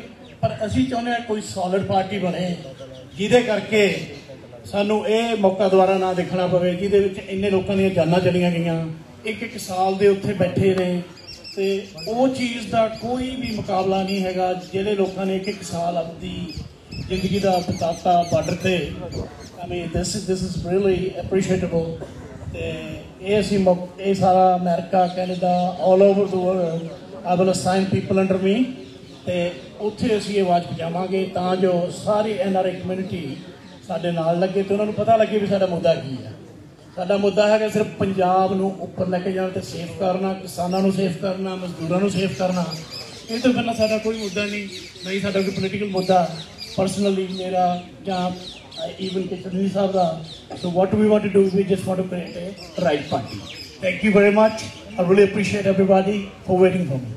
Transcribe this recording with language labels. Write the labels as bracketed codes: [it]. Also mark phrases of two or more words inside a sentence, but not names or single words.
[pa] ਪਰ ਅਸੀਂ ਚਾਹੁੰਦੇ ਹਾਂ ਕੋਈ ਸੋਲਿਡ ਪਾਰਟੀ ਬਣੇ ਜਿਹਦੇ ਕਰਕੇ ਸਾਨੂੰ ਇਹ ਮੌਕਾ ਦੁਬਾਰਾ ਨਾ ਦੇਖਣਾ ਪਵੇ ਜਿਹਦੇ ਵਿੱਚ ਇੰਨੇ ਲੋਕਾਂ ਦੀਆਂ ਜਾਨਾਂ ਚਲੀਆਂ ਗਈਆਂ, 1-1 ਸਾਲ ਦੇ ਉੱਥੇ ਬੈਠੇ ਨੇ ਤੇ ਉਹ ਚੀਜ਼ ਦਾ ਕੋਈ ਵੀ ਮੁਕਾਬਲਾ ਨਹੀਂ ਹੈਗਾ ਜਿਹੜੇ ਲੋਕਾਂ ਨੇ 1-1 ਸਾਲ ਆਪਣੀ ਜ਼ਿੰਦਗੀ ਦਾ ਬਿਤਾਤਾ ਬਾਰਡਰ ਤੇ। [en] I mean this is really appreciable। [pa] ਤੇ ਇਹ ਅਸੀਂ ਇਹ ਸਾਰਾ ਅਮਰੀਕਾ, ਕੈਨੇਡਾ, [en] all over the world I will assign people under me [pa] ਤੇ ਉੱਥੇ ਅਸੀਂ ਇਹ ਆਵਾਜ਼ ਪਹੁੰਚਾਵਾਂਗੇ ਤਾਂ ਜੋ ਸਾਰੀ NRI ਕਮਿਊਨਿਟੀ ਸਾਡੇ ਨਾਲ ਲੱਗੇ ਤੇ ਉਹਨਾਂ ਨੂੰ ਪਤਾ ਲੱਗੇ ਵੀ ਸਾਡਾ ਮੁੱਦਾ ਕੀ ਹੈ। ਸਾਡਾ ਮੁੱਦਾ ਹੈਗਾ ਸਿਰਫ ਪੰਜਾਬ ਨੂੰ ਉੱਪਰ ਲੈ ਕੇ ਜਾਣ ਤੇ ਸੇਫ ਕਰਨਾ, ਕਿਸਾਨਾਂ ਨੂੰ ਸੇਫ ਕਰਨਾ, ਮਜ਼ਦੂਰਾਂ ਨੂੰ ਸੇਫ ਕਰਨਾ। ਇਹ ਤੋਂ ਪਹਿਲਾਂ ਸਾਡਾ ਕੋਈ ਮੁੱਦਾ ਨਹੀਂ ਸਾਡਾ ਕੋਈ ਪੋਲੀਟੀਕਲ ਮੁੱਦਾ ਪਰਸਨਲੀ ਮੇਰਾ ਜਾਂ even Chuluni Saab da. [en] So what we want to do is we just want to create a right party. Thank you very much. I really appreciate everybody for waiting for me.